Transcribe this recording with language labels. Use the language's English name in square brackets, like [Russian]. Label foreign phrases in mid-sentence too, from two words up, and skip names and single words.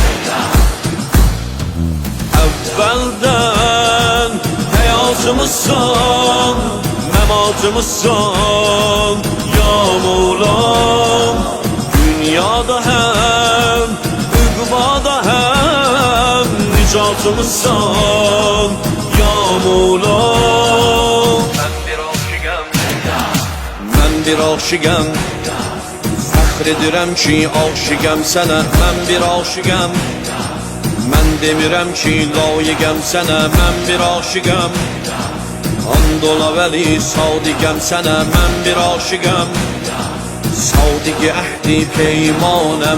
[Turkish] Evvelden hayatımızsan, mematımızsan ya Mevlam. Dünyada hem, ıkbada hem nicatımızsan ya Mevlam. [Azerbaijani] Ben bir aşıgam, fəxr edirəm ki aşıgam sənə. Mən bir aşıgam, mən demirəm ki layiqəm sənə. Mən bir aşıqəm, and ola vəli sadiqəm sənə. Mən bir aşıqəm, sadiq əhdi peymanəm.